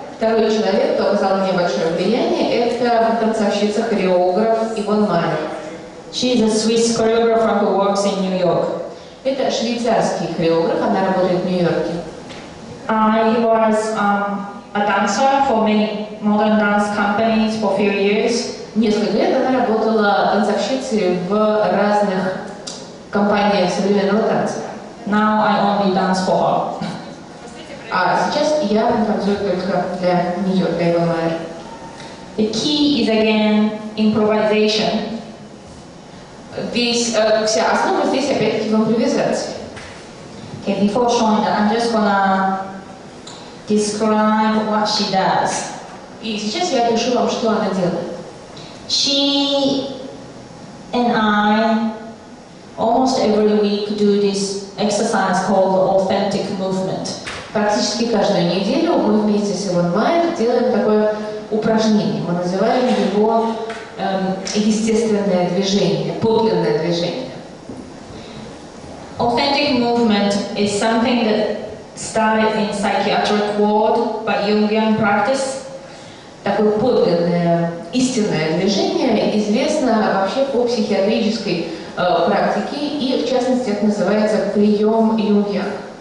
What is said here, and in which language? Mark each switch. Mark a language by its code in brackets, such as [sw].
[ru] Второй человек, кто оказал мне большое влияние, это танцовщица, хореограф Ивон Майер. [en] She is a Swiss choreographer who works in New York. [ru] Это швейцарский хореограф, она работает в Нью-Йорке. [en] I was a dancer for many modern dance companies for a few years. [ru] Несколько лет она работала танцовщицей в разных компаниях современного танца. [en] Now I only dance for her. [ru] А сейчас я танцую только для нее, для Ивон Майер. [en] The key is again improvisation. [ru] Вся основа здесь опять-таки в импровизации. [en] Okay, before showing that, I'm just gonna describe what she does. [ru] И сейчас я опишу вам, что она делает. [en] She and I almost every week do this exercise called the authentic movement. [ru] Практически каждую неделю мы вместе с Ивон Майер делаем такое упражнение. Мы называем его естественное движение, подлинное движение. [en] Authentic movement is something that started in psychiatric world by Jungian practice. [ru] Такое подлинное, истинное движение известно вообще по психиатрической практике, и в частности это называется прием Юнгиан.